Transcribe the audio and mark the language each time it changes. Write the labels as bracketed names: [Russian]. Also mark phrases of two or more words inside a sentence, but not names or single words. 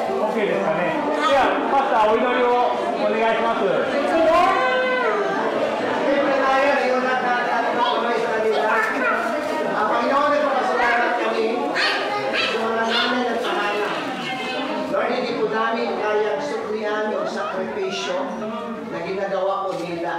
[Japanese] OK ですかね。では、パスターお祈りをお願いします。 [Filipino] Siyempre tayo, ngayon natin at patuloy sa kanila. Panginoon, nagpapasalamat kami sa mga nanay at tahanan. Lord, hindi po namin kayang suklian yung sakripisyo na ginagawa po nila.